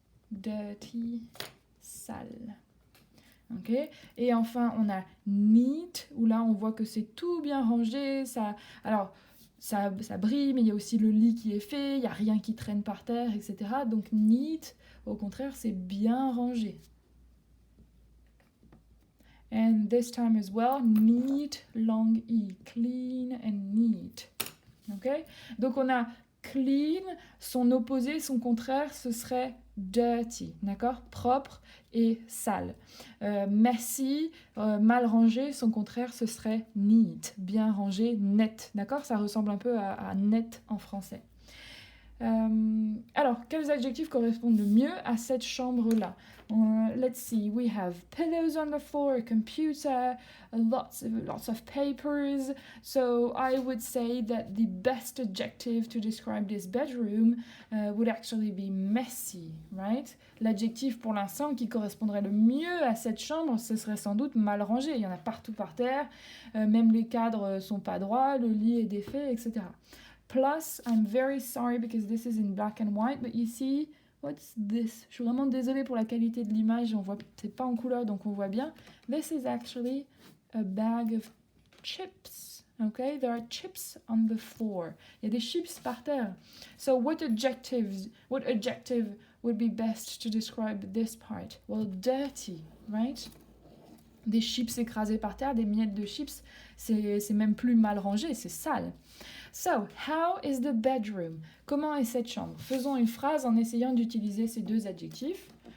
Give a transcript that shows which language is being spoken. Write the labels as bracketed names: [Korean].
[English] Dirty, sale. Okay. [French] Et enfin, on a neat, où là, on voit que c'est tout bien rangé. Ça brille, mais il y a aussi le lit qui est fait, il n'y a rien qui traîne par terre, etc. Donc neat, au contraire, c'est bien rangé. [English] And this time as well, neat, long E, clean and neat. Okay? [French] Donc on a clean, son opposé, son contraire, ce serait dirty, d'accord? Propre et sale. Messy, mal rangé, son contraire, ce serait neat, bien rangé, net, d'accord? Ça ressemble un peu à net en français. Alors, quels adjectifs correspondent le mieux à cette chambre-là? [English] Let's see, we have pillows on the floor, a computer, lots of papers. So I would say that the best adjective to describe this bedroom would actually be messy, right? [French] L'adjectif pour l'instant qui correspondrait le mieux à cette chambre, ce serait sans doute mal rangé. Il y en a partout par terre, même les cadres sont pas droits, le lit est défait, etc. [English] Plus, I'm very sorry because this is in black and white, but you see, what's this? [French] Je suis vraiment désolée pour la qualité de l'image, c'est pas en couleur donc on voit bien. [English] This is actually a bag of chips, okay? There are chips on the floor. [French] Il y a des chips par terre. [English] So what adjective would be best to describe this part? Well, dirty, right? [French] Des chips écrasés par terre, des miettes de chips, c'est même plus mal rangé, c'est sale. [English] So, how is the bedroom? [French] Comment est cette chambre? Faisons une phrase en essayant d'utiliser ces deux adjectifs.